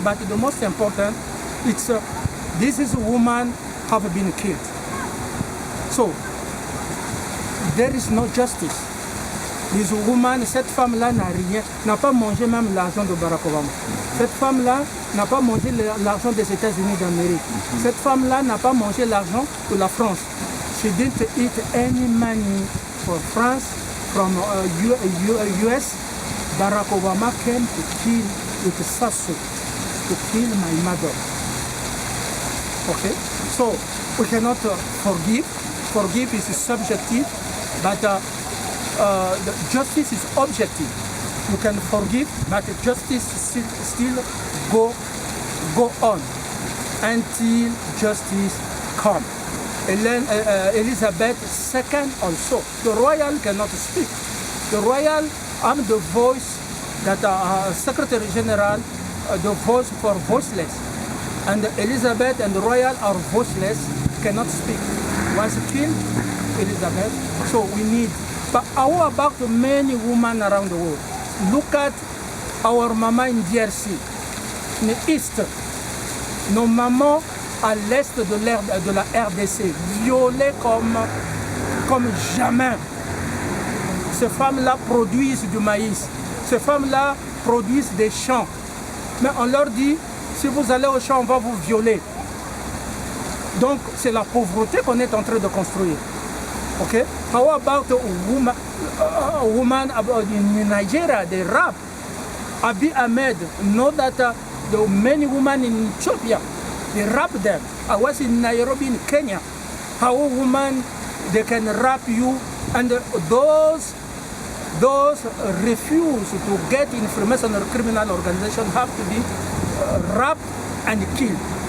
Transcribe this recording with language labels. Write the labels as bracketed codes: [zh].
[en] But the most important, it's this is women have been killed. So there is no justice. This woman, [fr] cette femme-là n'a pas mangé même l'argent de Barack Obama. Cette femme-là n'a pas mangé l'argent des États-Unis d'Amérique. Cette femme-là n'a pas mangé l'argent de la France. [en] She didn't eat any money for France from US. Barack Obama came to kill with Sasso, to kill my mother. Okay, so we cannot forgive. Forgive is subjective, but the justice is objective. You can forgive, but justice still go on until justice comes. Elizabeth II also. The royal cannot speak. The royal, I'm the voice that Secretary General, the voice for voiceless. And Elizabeth and the royal are voiceless, cannot speak. Was killed, Elizabeth. So we need. But how about many women around the world? Look at our mama in DRC, in the east. [fr] Nos mamans à l'est de la RDC, violées comme jamais. Ces femmes-là produisent du maïs. Ces femmes-là produisent des champs. Mais on leur dit, si vous allez au champ, on va vous violer. Donc c'est la pauvreté qu'on est en train de construire. [en] Okay? How about a woman in Nigeria, the rap? Abiy Ahmed, know that the many women in Ethiopia, they rap them. I was in Nairobi in Kenya. How a woman, they can rap you, and those refuse to get information on a criminal organization have to be raped and killed.